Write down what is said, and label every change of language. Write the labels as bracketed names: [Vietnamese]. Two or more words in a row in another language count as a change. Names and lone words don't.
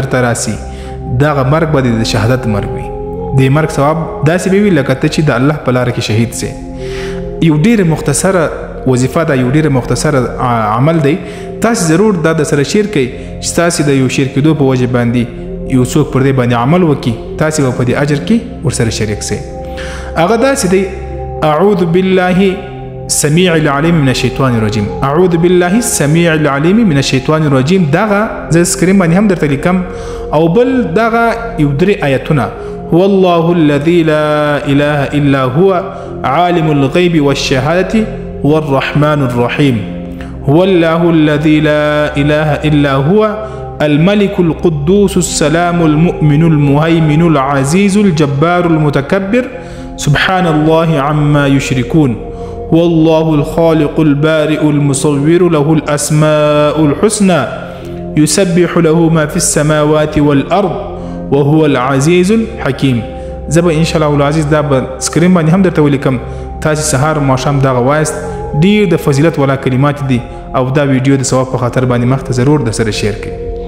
[Pashto] درته راسي دغه مرګ به د شهادت مرګ وي د مرګ ثواب داسې به وي لکه ته چې د الله په لاره کې شهید سې یو ډېره مختصره وظیفه دا یو ډېره مختصره عمل دی تاسې ضرور دا د سره شیر کوئ چې تاسې د یو شیر کېدو په وجه باندې یو څوک پر دې باندې عمل وکړي تاسې به په دې اجر کې ورسره شریک سئ هغه داسې دی [Arabic] اعوذ بالله السميع العليم من الشيطان الرجيم اعوذ بالله السميع العليم من الشيطان الرجيم [Pashto] دغه زه سکرین باندې هم درته لیکم او بل دغه یو درې آیتونه [Arabic] هو الله الذي لا اله الا هو عالم الغيب والشهاده هو الرحمن الرحيم هو الله الذي لا اله الا هو الملك القدوس السلام المؤمن المهيمن العزيز الجبار المتكبر سبحان الله عما يشركون هو الله الخالق البارئ المصور له الأسماء الحسنى يسبح له ما في السماوات والأرض وهو العزيز الحكيم [Pashto] زبا [Arabic] إن شاء الله العزيز [Pashto] دا سکرین باندې هم درته ولیکم تاسې سهار ماښام دغه وایست ډېر د فضیلت والا کلمات دي او دا ویډیو د ثواب په خاطر باندې مخ ته ضرور در سره شیر کړئ